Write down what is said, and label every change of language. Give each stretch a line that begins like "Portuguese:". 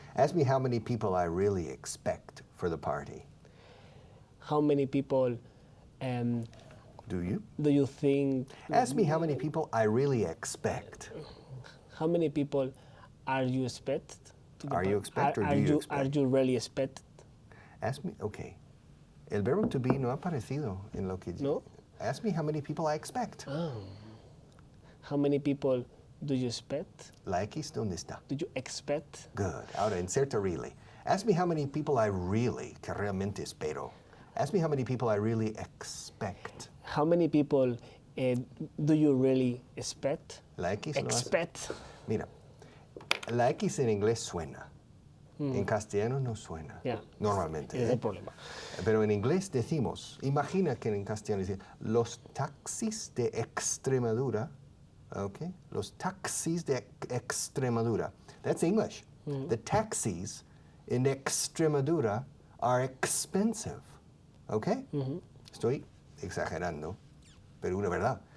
English: Ask me how many people I really expect for the party. How many people Do you? do you think? Ask me how many people I really expect. How many people are you expect? To the Are you expect or do you expect? Are you really expect? Ask me, okay.
Spanish: El verbo to be no ha aparecido en lo que No.
English: Ask me how many people I expect. How many people do you expect?
Spanish: La X, ¿dónde está?
English: Do you expect? Good.
Spanish: Ahora, inserta
English: really. Ask me how many people I really,
Spanish: que realmente espero.
English: Ask me how many people I really expect. How many people do you really expect?
Spanish: La X no hace-
English: Expect.
Spanish: Mira, la X en inglés suena. En castellano no suena.
English: Yeah.
Spanish: Normalmente. Ese es el problema. Pero en inglés decimos, imagina que en castellano dice, los taxis de Extremadura, okay? Los taxis de Extremadura.
English: That's English. The taxis in Extremadura are expensive. Okay?
Spanish: Estoy exagerando, pero una verdad.